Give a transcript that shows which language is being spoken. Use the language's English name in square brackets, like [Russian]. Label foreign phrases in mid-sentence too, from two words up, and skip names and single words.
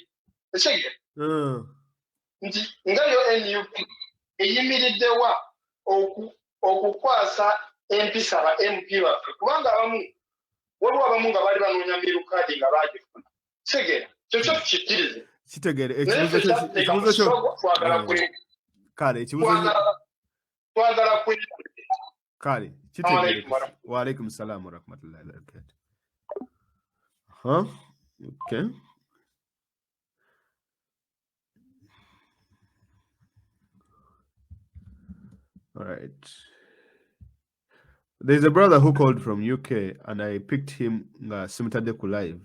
[Ganda] Ekigere nti nga yo NUP eyimiriddewa okukwasa empisa ba MP baffe kubanga waliwo abamu nga bali banoonya mirukaadi nga baagifuna. Segera kyokyo tukikirize. Kitegere ekibuzo kyo kale twagala kale kitegere. [Arabic] وعليكم السلام ورحمة الله وبركاته. [English] Okay. All right. There's a brother who called from UK and I picked him Simtadeku live.